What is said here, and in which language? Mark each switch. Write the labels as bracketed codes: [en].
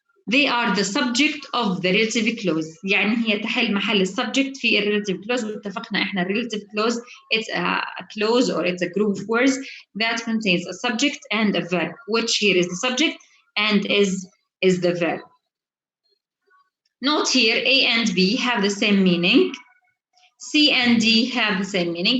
[en] they are the subject of the relative clause. [ar] يعني هي تحل محل السبجكت في ال relative clause. واتفقنا إحنا [en] relative clause it's a clause or it's a group of words that contains a subject and a verb, which here is the subject and is the verb. Note here A and B have the same meaning. C and D have the same meaning.